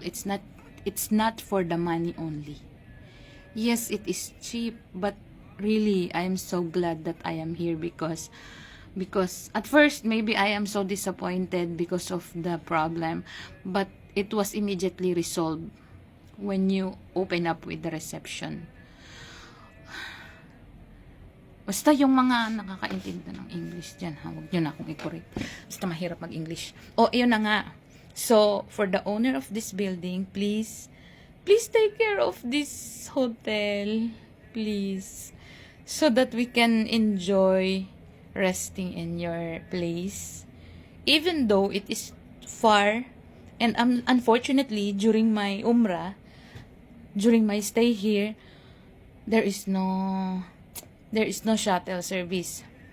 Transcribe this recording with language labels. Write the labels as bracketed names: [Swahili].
[English] It's not for the money only. Yes, it is cheap, but really, I am so glad that I am here because at first maybe I am so disappointed because of the problem, but it was immediately resolved when you open up with the reception. [Filipino] Basta yung mga nakakaintindi ng English dyan, ha? Huwag nyo na akong i-correct. Basta mahirap mag-English. Yun na nga. [English] So, for the owner of this building, please take care of this hotel. Please. So that we can enjoy resting in your place. Even though it is far, and unfortunately, during my umrah, during my stay here, there is no shuttle service.